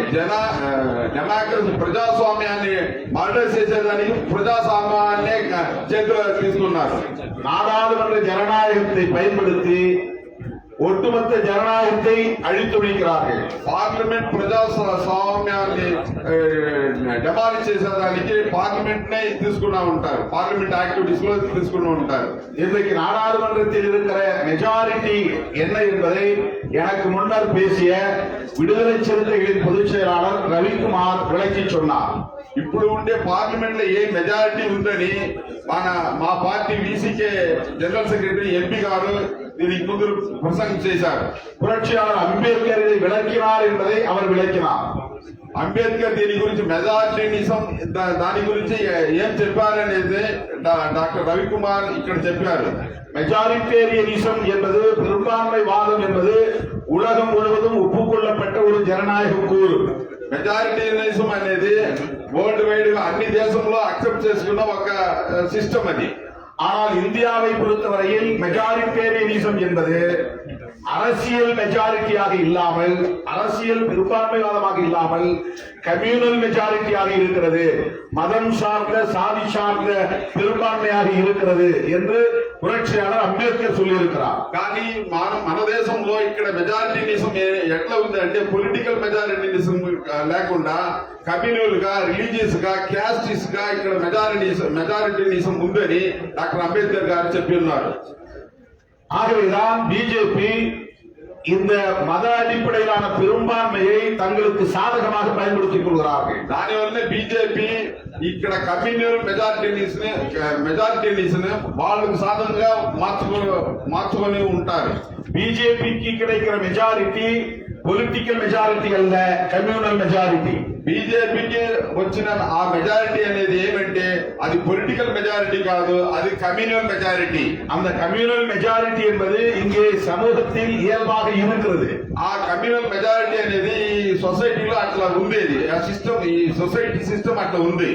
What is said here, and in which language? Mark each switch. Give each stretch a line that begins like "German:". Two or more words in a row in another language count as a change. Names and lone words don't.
Telugu: డెమోక్రసీ ప్రజాస్వామ్యాన్ని మర్డర్ చేసేదానికి ప్రజాస్వామ్యాన్ని చేతిలో తీసుకున్నారు.
Tamil: நாடாளுமன்ற ஜனநாயகத்தை பயன்படுத்தி ஒட்டுமொத்த ஜனநாயகத்தை அழித்துழைக்கிறார்கள்.
Telugu: పార్లమెంట్ ప్రజాస్వామ్యాన్ని డెమాలిష్ చేసేదానికి పార్లమెంట్ నే తీసుకున్నా ఉంటారు,
English: Parliament activities
Telugu: లో తీసుకుని ఉంటారు.
Tamil: இன்றைக்கு நாடாளுமன்றத்தில் இருக்கிற மெஜாரிட்டி என்ன என்பதை எனக்கு முன்னர் பேசிய விடுதலை சிறுத்தைகளின் பொதுச் செயலாளர் ரவிக்குமார் விளக்கி சொன்னார்.
Telugu: ఇప్పుడు ఉండే పార్లమెంట్ లో ఏ మెజారిటీ ఉందని మా పార్టీ వీసీకే
English: general secretary MP
Telugu: గారు దీనికి ముందు ప్రసంగం చేశారు.
Tamil: புரட்சியாளர் அம்பேத்கர் இதை விளக்கினார் என்பதை அவர் விளக்கினார்.
Telugu: అంబేద్కర్ దీని గురించి మెజారిటీనిజం దాని గురించి ఏం చెప్పారనేది డాక్టర్ రవికుమార్ ఇక్కడ చెప్పారు.
Tamil: மெஜாரிட்டேரியனிசம் என்பது பெரும்பான்மைவாதம் என்பது உலகம் முழுவதும் ஒப்புக்கொள்ளப்பட்ட ஒரு ஜனநாயக கூறு.
Telugu: మెజారిటీనిజం అనేది
English: world wideగా
Telugu: అన్ని దేశంలో అక్సెప్ట్ చేసుకున్న ఒక సిస్టమ్ అది.
Tamil: ஆனால் இந்தியாவை பொறுத்தவரையில் மெஜாரிட்டேரியனிசம் என்பது அரசியல் மெஜாரிட்டியாக இல்லாமல், அரசியல் பெரும்பான்மைவாதமாக இல்லாமல்
English: communal majorityயாக
Tamil: இருக்கிறது, மதம் சார்ந்த சாதி சார்ந்த பெரும்பான்மையாக இருக்கிறது என்று புரட்சியாளர் அம்பேத்கர் சொல்லியிருக்கிறார்.
Telugu: కానీ మన దేశంలో ఇక్కడ మెజారిటీనిజం ఎట్లా ఉంది అంటే
English: political majoritarianism
Telugu: లేకుండా కమ్యూనల్ గా, రిలీజియస్ గా, క్యాస్టిస్ గా ఇక్కడ మెజారిటీనిజం ఉందని డాక్టర్ అంబేద్కర్ గారు చెప్పి ఉన్నారు.
Tamil: ஆகவேதான் பிஜேபி இந்த மத அடிப்படையிலான பெரும்பான்மையை தங்களுக்கு சாதகமாக பயன்படுத்திக் கொள்கிறார்கள்.
Telugu: దానివల్లనే బీజేపీ ఇక్కడ
English: communal majoritarianism
Telugu: వాళ్ళకు సాధనంగా మార్చుకొని ఉంటారు.
Tamil: பிஜேபிக்கு கிடைக்கிற மெஜாரிட்டி
English: political majority
Tamil: அல்ல,
English: communal majority.
Telugu: బీజేపీకి వచ్చిన ఆ మెజారిటీ అనేది ఏమంటే అది
English: political majority
Telugu: కాదు, అది
English: communal majority.
Tamil: அந்த
English: communal majority
Tamil: என்பது இங்கே சமூகத்தில் இயல்பாக இருக்கிறது.
Telugu: ఆ
English: communal majority
Telugu: అనేది ఈ సొసైటీలో అట్లా ఉండేది, ఆ సిస్టమ్, ఈ
English: society system
Telugu: అట్లా ఉంది.